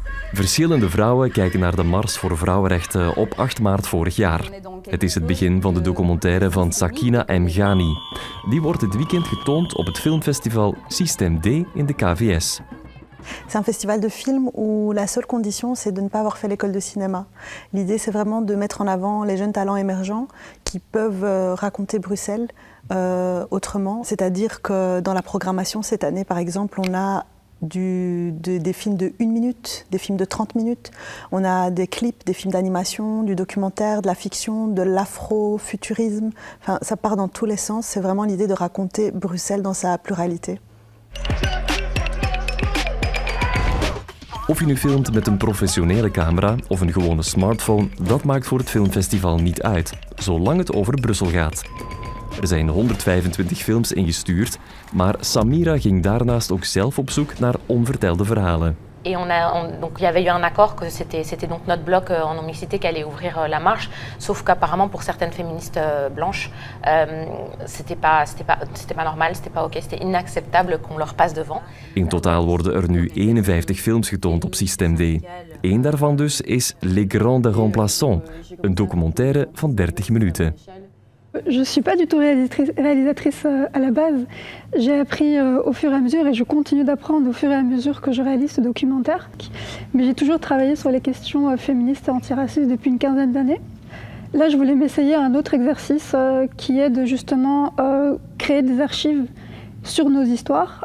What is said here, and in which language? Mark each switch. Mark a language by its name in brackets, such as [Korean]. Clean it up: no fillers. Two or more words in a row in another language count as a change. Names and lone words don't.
[Dutch] Verschillende vrouwen kijken naar de Mars voor Vrouwenrechten op 8 maart vorig jaar. Het is het begin van de documentaire van Sakina Mghani. Die wordt dit weekend getoond op het filmfestival Système D in de KVS. [French] C'est un festival de films où la seule condition, c'est de ne pas avoir fait l'école de cinéma. L'idée, c'est vraiment de mettre en avant les jeunes talents émergents qui peuvent raconter Bruxelles autrement. C'est-à-dire que dans la programmation cette année, par exemple, on a des films de 1 minute, des films de 30 minutes. On a des clips, des films d'animation, du documentaire, de la fiction, de l'afrofuturisme. Enfin, ça part dans tous les sens. C'est vraiment l'idée de raconter Bruxelles dans sa pluralité. [Dutch] Of je nu filmt met een professionele camera of een gewone smartphone, dat maakt voor het filmfestival niet uit, zolang het over Brussel gaat. Er zijn 125 films ingestuurd, maar Samira ging daarnaast ook zelf op zoek naar onvertelde verhalen. [French] Et donc il y avait eu un accord que c'était donc notre bloc en non-mixité qui allait ouvrir la marche, sauf qu'apparemment pour certaines féministes blanches, c'était pas normal, c'était pas ok, c'était inacceptable qu'on leur passe devant. [Dutch] In totaal worden er nu 51 films getoond op Système D. Eén daarvan dus is Les Grandes Remplaçants, een documentaire van 30 minuten. [French] Je ne suis pas du tout réalisatrice à la base. J'ai appris au fur et à mesure et je continue d'apprendre au fur et à mesure que je réalise ce documentaire. Mais j'ai toujours travaillé sur les questions féministes et antiracistes depuis une quinzaine d'années. Là, je voulais m'essayer à un autre exercice qui est de justement créer des archives sur nos histoires.